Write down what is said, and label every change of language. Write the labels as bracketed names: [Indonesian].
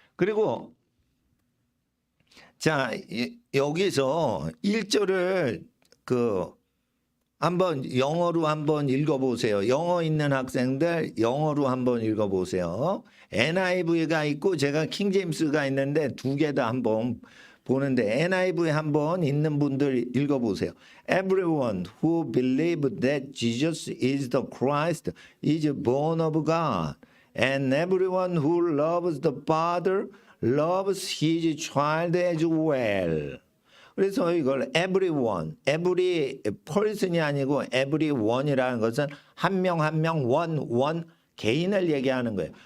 [Korean] 그리고 자, 여기서 1절을 한번 영어로 한번 읽어보세요. 영어 있는 학생들 영어로 한번 읽어보세요. NIV가 있고 제가 킹제임스가 있는데 두 개 다 한번 보는데 NIV 한번 있는 분들 읽어보세요. [English] Everyone who believes that Jesus is the Christ is born of God. And everyone who loves the Father loves his child as well. [Korean] 그래서 이걸 [English] everyone, every person [Korean] 이 아니고 everyone이라는 것은 한 명 한 명 one 개인을 얘기하는 거예요.